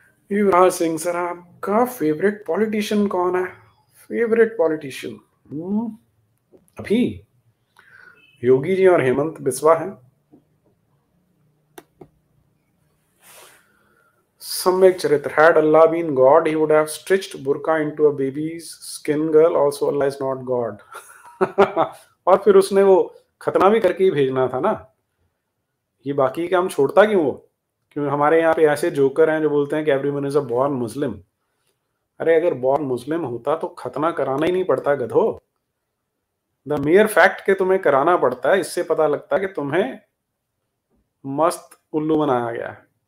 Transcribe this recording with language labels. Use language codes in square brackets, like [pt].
[hi] Yuvraj Singh sir, आपका favourite politician कौन है? फेवरेट पॉलिटिशियन अभी योगी जी और हेमंत बिस्वा हैं। [en] सम्यक चरित्र, had Allah been God, he would have stitched burqa into a baby's skin. Girl, also Allah is not God. [hi] और फिर उसने वो खतना भी करके ही भेजना था ना। ये बाकी काम छोड़ता क्यों वो? क्यों हमारे यहाँ पे ऐसे जोकर हैं जो बोलते हैं कि [en] Everyone is a born Muslim. [hi] अरे अगर बॉर्न मुस्लिम होता तो खतना कराना ही नहीं पड़ता गधो। [en] the mayor fact [hi] के तुम्हें कराना पड़ता है, इससे पता लगता है कि तुम्हें मस्त उल्लू बनाया गया है।